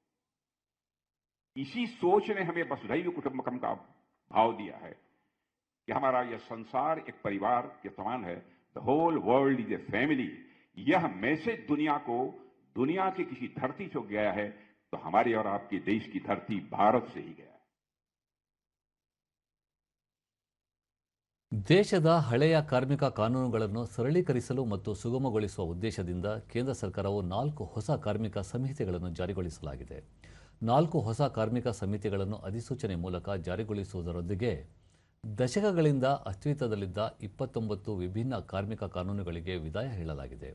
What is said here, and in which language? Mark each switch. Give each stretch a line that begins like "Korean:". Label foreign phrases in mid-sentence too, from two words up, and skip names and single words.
Hindi: इसी सोच ने हमें
Sanskrit: वसुधैव कुटुंबकम
Hindi: का भाव दिया है कि हमारा यह संसार एक परिवार के समान है.
English: The whole world is a family.
Hindi: यह मैसेज दुनिया को दुनिया की किसी धरती से गया है तो हमारे और आपके देश की धरती भारत से ही गया.
Kannada: ದೇಶದ ಹಳೆಯ ಕಾರ್ಮಿಕ ಕಾನೂನುಗಳನ್ನು ಸರಳೀಕರಿಸಲು ಮತ್ತು ಸುಗಮಗೊಳಿಸುವ ಉದ್ದೇಶದಿಂದ ಕೇಂದ್ರ ಸರ್ಕಾರವು 4 ಹೊಸ ಕಾರ್ಮಿಕ ಸಂಹಿತೆಗಳನ್ನು ಜಾರಿಗೊಳಿಸಲಾಗಿದೆ. 4 ಹೊಸ ಕಾರ್ಮಿಕ ಸಂಹಿತೆಗಳನ್ನು ಅಧಿಸೂಚನೆ ಮೂಲಕ ಜಾರಿಗೊಳಿಸುವುದರೊಂದಿಗೆ ದಶಕಗಳಿಂದ ಅಸ್ತಿತ್ವದಲ್ಲಿದ್ದ 29 ವಿಭಿನ್ನ ಕಾರ್ಮಿಕ ಕಾನೂನುಗಳಿಗೆ ವಿದಾಯ ಹೇಳಲಾಗಿದೆ.